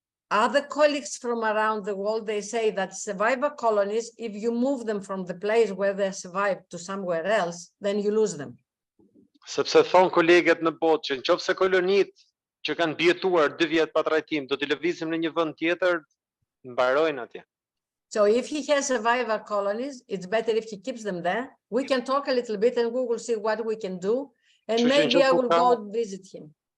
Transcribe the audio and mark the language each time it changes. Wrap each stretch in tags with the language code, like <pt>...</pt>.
<en>Other colleagues from around the world, they say that survivor colonies, if you move them from the place where they survived to somewhere else, then you lose them.</en> <sq>Sepse thon kolegët në botë që nëse kolonitë që kanë bjetuar 2 vjet pa trajtim do t'i lëvizim në një vend tjetër, mbarojnë atje.</sq> <en>So if he has survivor colonies, it's better if he keeps them there. We can talk a little bit and we will see what we can do, and maybe I will go visit him.</en>